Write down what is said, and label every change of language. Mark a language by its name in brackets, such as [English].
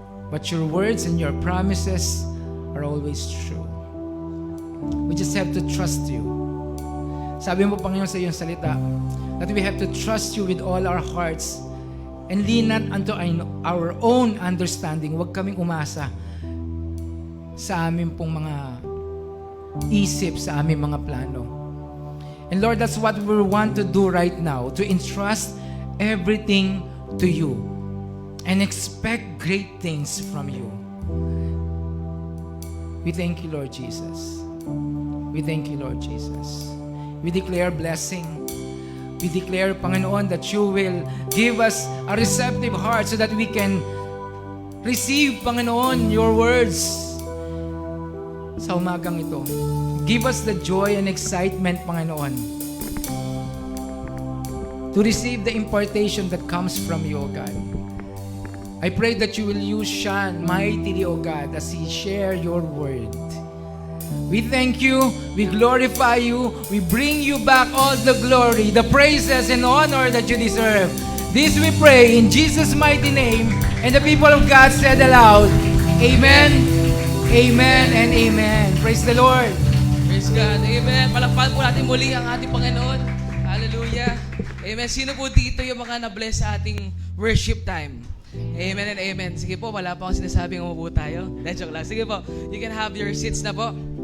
[English] But your words and your promises are always true. We just have to trust you. [Filipino] Sabi mo, Panginoon, sa iyong salita, [English] that we have to trust you with all our hearts and lean not unto our own understanding. [Filipino] Huwag kaming umasa sa aming pong mga isip, sa aming mga plano. [English] And Lord, that's what we want to do right now, to entrust everything to you and expect great things from you. We thank you, Lord Jesus. We thank you, Lord Jesus. We declare blessing. We declare, Panginoon, that you will give us a receptive heart so that we can receive, Panginoon, your words. [Filipino] Sa umagang ito, [English] Give us the joy and excitement, Panginoon, to receive the impartation that comes from you, O God. I pray that you will use Sean mightily, O God, as he share your word. We thank you, we glorify you, we bring you back all the glory, the praises and honor that you deserve. This we pray in Jesus' mighty name, and the people of God said aloud, Amen, Amen, and Amen. Praise the Lord. Praise God. Amen. [Filipino] Palakpakan po natin muli ang ating Panginoon. Hallelujah. Amen. Sino po dito yung mga na-bless sa ating worship time? [English] Amen and amen. [Filipino] Sige po, wala pa akong sinasabing umupo tayo. Joke lang. Sige po, [English] you can have your seats na po.